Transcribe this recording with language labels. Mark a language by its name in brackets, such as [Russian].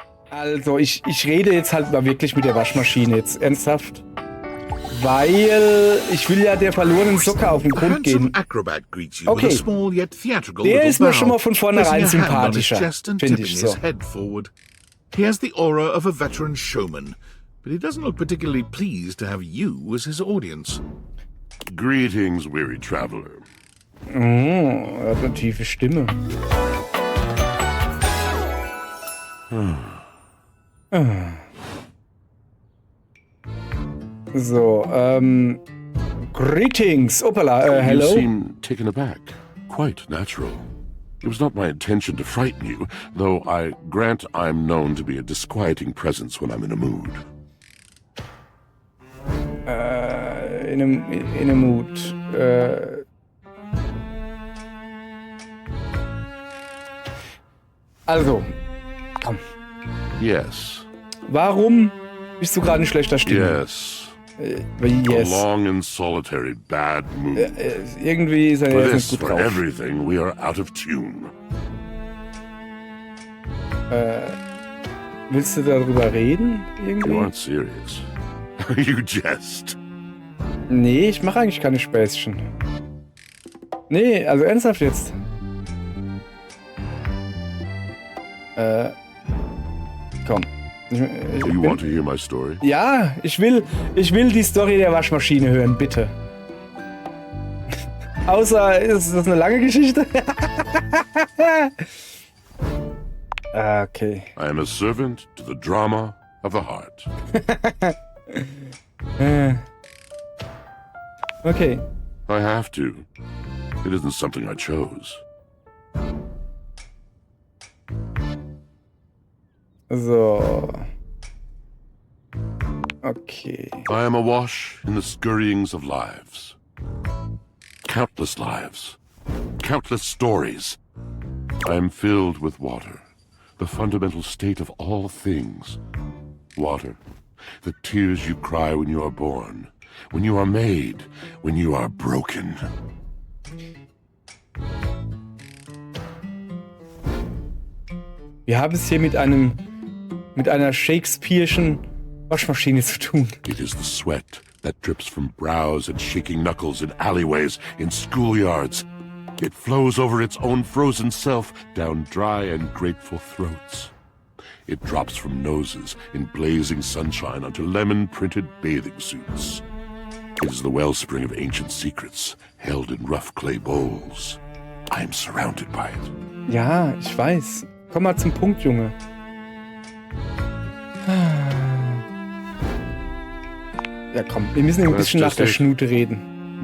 [German] Also, ich rede jetzt halt mal wirklich mit der Waschmaschine jetzt. Ernsthaft. Weil ich will ja der verlorenen Socke auf den Grund gehen. Okay. Der ist mir schon mal von vornherein sympathischer, finde ich so. [English] He has the aura of a veteran showman, but he doesn't look particularly pleased to have you as his audience. Greetings, weary traveler. [German] Oh, er hat eine tiefe Stimme. [English] So, greetings. Opala, hello. You seem taken aback. Quite natural. It was not my intention to frighten you, though I grant I'm known to be a disquieting presence when I'm in a mood. In a mood. [German] Also, komm. [English] Yes. [German] Warum bist du gerade in schlechter Stimme? [English] Yes. Yes. A long and solitary bad mood. [German] Irgendwie ist er [English] For [German] jetzt [English] this, [German] nicht gut [English] for [German] drauf. [English] everything, we are out of tune. [German] Willst du darüber reden? [English] You [German] Irgendwie? [English] aren't serious. You jest. [German] Nee, ich mache eigentlich keine Späßchen. Nee, also ernsthaft jetzt. Komm. [English] Do you want to hear my story? [German] Ja, ich will die Story der Waschmaschine hören, bitte. Außer, ist das eine lange Geschichte? Okay. [English] I am a servant to the drama of the heart. Okay. I have to. It isn't something I chose. So. Okay. I am awash in the scurryings of lives. Countless lives. Countless stories. I am filled with water. The fundamental state of all things. Water. The tears you cry when you are born. When you are made. When you are broken. [German] Wir haben es hier mit einer Shakespeare'schen Waschmaschine zu tun. [English] It is the sweat that drips from brows and shaking knuckles in alleyways, in schoolyards. It flows over its own frozen self down dry and grateful throats. It drops from noses in blazing sunshine onto lemon-printed bathing suits. It is the wellspring of ancient secrets held in rough clay bowls. I am surrounded by it. [German] Ja, ich weiß. Komm mal zum Punkt, Junge. Ja, komm, wir müssen ein bisschen nach der Schnute reden.